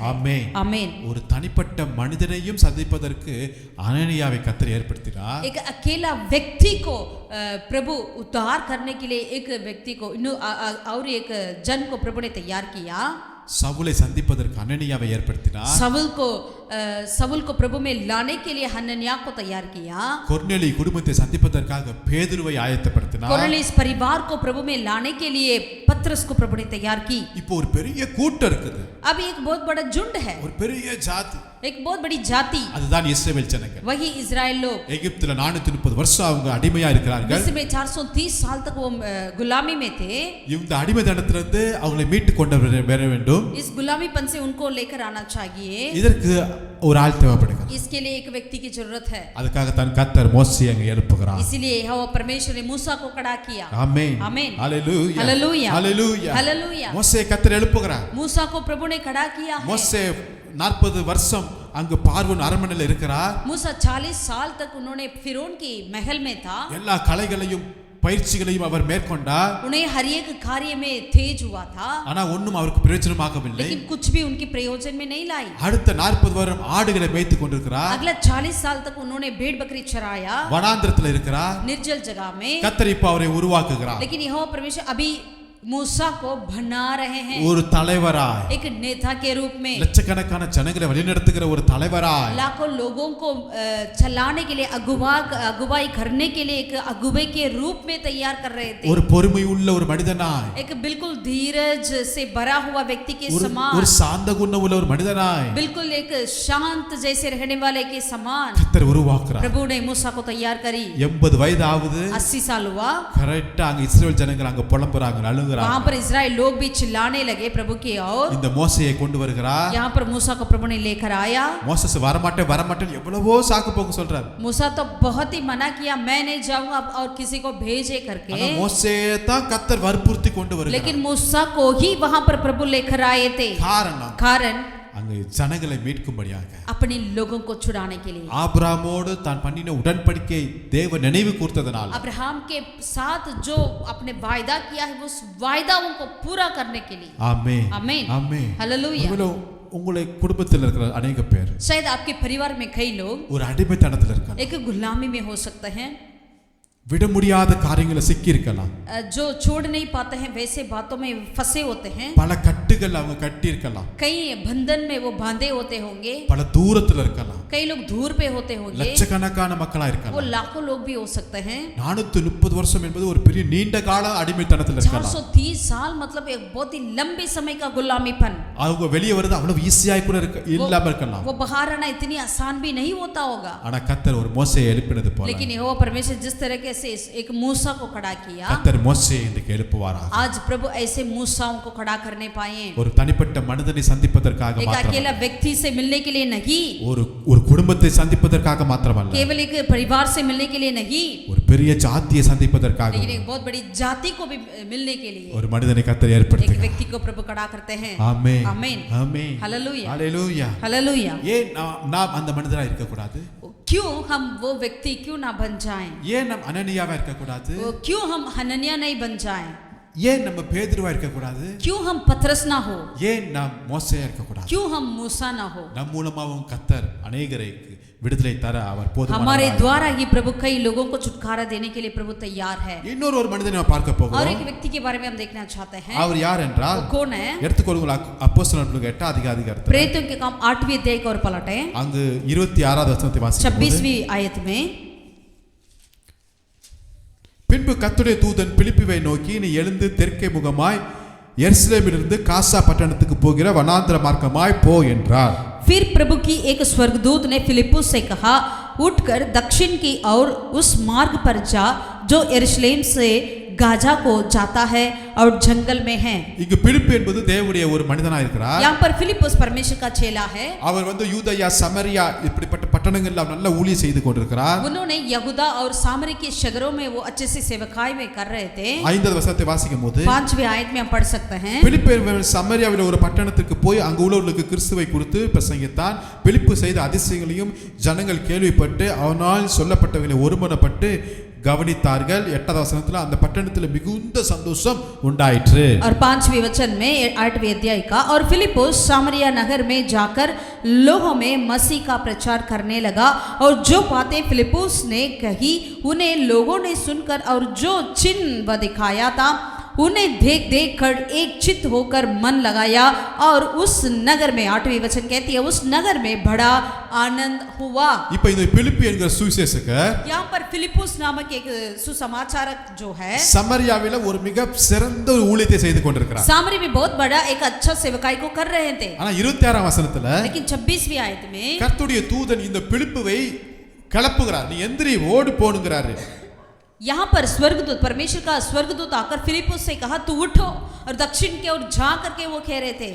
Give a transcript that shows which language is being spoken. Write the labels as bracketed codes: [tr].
[ta] ஆமென். [hi] आमीन। [ta] ஒரு தனிப்பட்ட மனிதனையும் சந்திப்பதற்கு அனனியாவை கர்த்தர் ஏற்படுத்தினார். [hi] एक अकेला व्यक्ति को प्रभु उद्धार करने के लिए एक व्यक्ति को और एक जन को प्रभु ने तैयार किया। [ta] சவுலை சந்திப்பதற்கு அனனியாவை ஏற்படுத்தினார். [hi] सவுल को प्रभु में लाने के लिए हनन्याह को तैयार किया। [ta] கொர்நேலியு குடும்பத்தை சந்திப்பதற்காக பேதுருவை ஆயத்தப்படுத்தினார். [hi] कुरनेलियुस परिवार को प्रभु में लाने के लिए पतरस को प्रभु ने तैयार की। [ta] இப்போ ஒரு பெரிய கூட்டம் இருக்குது, [hi] अब एक बहुत बड़ा झुंड है, [ta] ஒரு பெரிய ஜாதி, [hi] एक बहुत बड़ी जाति, [ta] அதுதான் இஸ்ரவேல் ஜனங்கள். [hi] वही इजराइल लोग। [ta] எகிப்துல 430 வருஷம் அவங்க அடிமையா இருக்கிறார்கள். [hi] मिस्र में 430 साल तक वो गुलामी में थे। [ta] இந்த அடிமைத்தனத்திலிருந்து அவங்களை மீட்டு கொண்டு வர வேண்டும். [hi] इस गुलामीपन से उनको लेकर आना चाहिए। [ta] இதற்கு ஒரு ஆள் தேவைப்படுகிறது. [hi] इसके लिए एक व्यक्ति की जरूरत है। [ta] அதுக்காக தான் கர்த்தர் மோசேயை அங்க எழுப்புகிறார். [hi] इसीलिए यहोवा परमेश्वर ने मूसा को खड़ा किया। [ta] ஆமென். [hi] आमीन। [ta] ஹalleluya. [hi] हालेलुया। [ta] ஹalleluya. [hi] हालेलुया। [ta] மோசே கர்த்தர் எழுப்புகிறார். [hi] मूसा को प्रभु ने खड़ा किया है। [ta] மோசே 40 வருஷம் அங்க பார்வோன் அரண்மனையில் இருக்கிறார். [hi] मूसा 40 साल तक उन्होंने फिरौन की महल में था। [ta] எல்லா கலைகளையும் பயிற்சிகளையும் அவர் மேற்கொண்டார். [hi] उन्हें हर एक कार्य में तेज हुआ था, [ta] ஆனா ஒண்ணும் அவருக்கு பிரயோஜனமாகவில்லை. [hi] लेकिन कुछ भी उनके प्रयोजन में नहीं लाई। [ta] அடுத்த 40 வருடம் ஆடுகளை மேய்த்துக் கொண்டிருக்கிறார். [hi] अगला 40 साल तक उन्होंने भेड़ बकरी चराया, [ta] வனாந்திரத்தில் இருக்கிறார். [hi] निर्जल जगह में। [ta] கர்த்தர் இப்ப அவரை உருவாக்குகிறார். [hi] लेकिन यहोवा परमेश्वर अभी मूसा को बना रहे हैं [ta] ஒரு தலைவராய், [hi] एक नेता के रूप में। [ta] லட்சக்கணக்கான ஜனங்களை வழிநடத்துகிற ஒரு தலைவராய், [hi] लाखों लोगों को चलाने के लिए अगुवाई करने के लिए एक अगुवे के रूप में तैयार कर रहे थे। [ta] ஒரு பொறுமை உள்ள ஒரு மனிதனாய், [hi] एक बिल्कुल धीरज से भरा हुआ व्यक्ति के [ta] ஒரு [hi] समान, [ta] சாந்த குணம் உள்ள ஒரு மனிதனாய் [hi] बिल्कुल एक शांत जैसे रहने वाले के समान [ta] கர்த்தர் உருவாக்குறார். [hi] प्रभु ने मूसा को तैयार करी। [ta] 80 வயது ஆகுது. [hi] 80 साल हुआ। [ta] கரெக்டா அங்க இஸ்ரவேல் ஜனங்கள் அங்க புலம்புறாங்க, அழுகுறாங்க. அழுகிறார். [hi] वहाँ पर इजराइल लोग भी चिल्लाने लगे प्रभु की ओर. [ta] இந்த மோசேயை கொண்டு வருகிறார். [hi] यहाँ पर मूसा को प्रभु ने लेकर आया. [ta] மோசேஸ் வரமாட்டேன் எவ்வளவோ சாக்கு போக்கு சொல்றார். [hi] मूसा तो बहुत ही मना किया, मैं नहीं जाऊंगा और किसी को भेजे करके. [ta] ஆனா மோசேயை தான் கர்த்தர் வற்புறுத்தி கொண்டு வருகிறார். [hi] लेकिन मूसा को ही वहाँ पर प्रभु लेकर आए थे. कारण [ta] அங்கே ஜனங்களை மீட்கும்படியாக, [hi] अपने लोगों को छुड़ाने के लिए. [ta] ஆபிரகாமோடு தான் பண்ணின உடன்படிக்கை தேவன் நினைவு கூர்த்ததனால், [hi] अब्राहम के साथ जो अपने वायदा किया है उस वायदाओं को पूरा करने के लिए. [ta] ஆமென் [hi] आमीन [ta] ஆமென். [hi] हालेलुया. [ta] உங்களை குடும்பத்தில் இருக்கிற अनेक பேர் [hi] शायद आपके परिवार में कई लोग [ta] ஒரு அடிமைத்தனத்தில் இருக்காங்க. [hi] एक गुलामी में हो सकते हैं, [ta] விட முடியாத காரியங்களை சிக்கி இருக்கலாம். [hi] जो छोड़ नहीं पाते हैं वैसे बातों में फंसे होते हैं. [ta] பல கட்டுகள் அவங்க கட்டி இருக்கலாம். [hi] कई बंधन में वो बांधे होते होंगे. [ta] பல தூரத்தில் இருக்கலாம். [hi] कई लोग दूर पे होते होंगे. [ta] லட்சக்கணக்கான மக்களா [hi] वो [ta] இருக்கலாம். [hi] लाखों लोग भी हो सकते हैं. [ta] 430 வருஷம் என்பது ஒரு பெரிய நீண்ட கால அடிமைத்தனத்தில் இருக்கலாம். [hi] 430 साल मतलब एक बहुत ही लंबे समय का गुलामीपन. [ta] அவங்க வெளியே வருது அவ்வளவு ஈஸியா கூட இல்லாம இருக்கலாம். [hi] वो बाहर आना इतनी आसान भी नहीं होता होगा. [ta] ஆனா கர்த்தர் ஒரு மோசேயை எழுப்பினது போல, [hi] लेकिन यहोवा परमेश्वर जिस तरीके से एक मूसा को खड़ा किया, [ta] கர்த்தர் மோசேயை இன்றைக்கு எழுப்புவாராக. [hi] आज प्रभु ऐसे मूसाओं को खड़ा करने पाए. [ta] ஒரு தனிப்பட்ட மனிதனை சந்திப்பதற்காக [hi] एक [ta] மாத்திரமல்ல, [hi] अकेला व्यक्ति से मिलने के लिए नहीं, [ta] ஒரு குடும்பத்தை சந்திப்பதற்காக மாத்திரமல்ல, [hi] केवल एक परिवार से मिलने के लिए नहीं, [ta] ஒரு பெரிய ஜாதியை சந்திப்பதற்காக, [hi] लेकिन एक बहुत बड़ी जाति को भी मिलने के लिए [ta] ஒரு மனிதனை கர்த்தர் [hi] एक [ta] ஏற்படுத்துகிறார். [hi] व्यक्ति को प्रभु खड़ा करते हैं. [ta] ஆமென் [hi] आमीन [ta] ஆமென் [hi] हालेलुया [ta] ஹalleluya. [hi] हालेलुया. [ta] ஏன் நாம் அந்த மனிதரா இருக்க கூடாது? [hi] क्यों हम वो व्यक्ति क्यों ना बन जाएं? [ta] ஏன் நாம் அனனியாவா இருக்க கூடாது? [hi] क्यों हम हनन्या नहीं बन जाएं? [ta] ஏன் நம்ம பேதுருவா இருக்க கூடாது? [hi] क्यों हम पतरस ना हो? [ta] ஏன் நாம் மோசேயா இருக்க கூடாது? [hi] क्यों हम मूसा ना हो? [ta] நம் மூலமாவும் கர்த்தர் அநேகருக்கு விடுதலை தர அவர் போதுமானவர். [hi] हमारे द्वारा ही प्रभु कई लोगों को छुटकारा देने के लिए प्रभु तैयार है. [ta] இன்னொரு மனிதனை நாம் பார்க்க [hi] और [ta] போகிறோம். [hi] एक व्यक्ति के बारे में हम देखना चाहते हैं. [ta] அவர் யார் என்றால், [hi] वो कौन है? [ta] எடுத்துக்கொள்ளுங்கள் அப்போஸ்தலர்களுக்கு 8 அதிகாரம். [hi] प्रेरितों के काम 8वीं अध्याय को और पलटें. [ta] அங்கு 26வது வசனத்தை வாசிக்கும். [hi] 26वीं आयत में, [ta] பின்பு கர்த்தருடைய தூதன் பிலிப்புவை நோக்கி, நீ எழுந்து தெற்கே முகமாய் எருசலேமிலிருந்து காசா பட்டணத்துக்கு போகிற வனாந்திர மார்க்கமாய் போ என்றார். [hi] फिर प्रभु की एक स्वर्गदूत ने फिलिप्पुस से कहा, उठकर दक्षिण की ओर उस मार्ग पर जा जो यरूशलेम से गाजा को जाता है और जंगल में है. [ta] இங்கு பிலிப்பு என்பது தேவனுடைய ஒரு மனிதனாக இருக்கிறார். [hi] यहाँ पर फिलिप्पुस परमेश्वर का चेला है. [ta] அவர் யூதயா சமரியா இப்படிப்பட்ட பட்டணங்கள்ல நல்ல ஊழியம் செய்து கொண்டிருக்கிறார். [hi] उन्होंने यहूदा और सामरी के शहरों में वो अच्छे से सेवकाई में कर रहे थे. [ta] 5வது வசனத்தை வாசிக்கும்போது, [hi] 5वीं आयत में हम पढ़ सकते हैं. [ta] பிலிப்பு சமரியாவில் ஒரு பட்டணத்துக்கு போய் அங்கு உள்ளவர்களுக்கு கிறிஸ்துவை குறித்து பிரசங்கித்தான். பிலிப்பு செய்த அதிசயங்களையும் ஜனங்கள் கேள்விப்பட்டு அவனால் சொல்லப்பட்டவர்களை ஒருமனப்பட்டு கவனித்தார்கள். 8வது வசனத்துல அந்த பட்டணத்துல மிகுந்த சந்தோஷம் உண்டாயிற்று. [hi] और 5वें वचन में 8वें अध्याय का, और फिलिप्पुस सामरिया नगर में जाकर लोगों में मसीह का प्रचार करने लगा, और जो बातें फिलिप्पुस ने कही उन्हें लोगों ने सुनकर और जो चिन्ह वह दिखाया था उन्हें देख देख कर एक चित्त होकर मन लगाया, और उस नगर में 8वीं वचन कहती है उस नगर में बड़ा आनंद हुआ. [ta] இப்போ இந்த பிலிப்பு என்கிற சுவிசேஷகர் [hi] यहाँ पर फिलिप्पुस नामक एक सुसमाचारक जो है [ta] சமரியாவில ஒரு மிக சிறந்த ஒரு ஊழியத்தை செய்து கொண்டிருக்கிறார். [hi] सामरी में बहुत बड़ा एक अच्छा सेवकाई को कर रहे थे. [ta] ஆனா 26ஆம் வசனத்துல, [hi] लेकिन 26वीं आयत में [ta] கர்த்தருடைய தூதன் இந்த பிலிப்புவை கிளப்புகிறார். நீ எந்திரி ஓடி போனுங்கிறாரு. [hi] यहाँ पर स्वर्गदूत, परमेश्वर का स्वर्गदूत आकर फिलिप्पुस से कहा, तू उठो और दक्षिण की ओर जा करके वो कह रहे थे.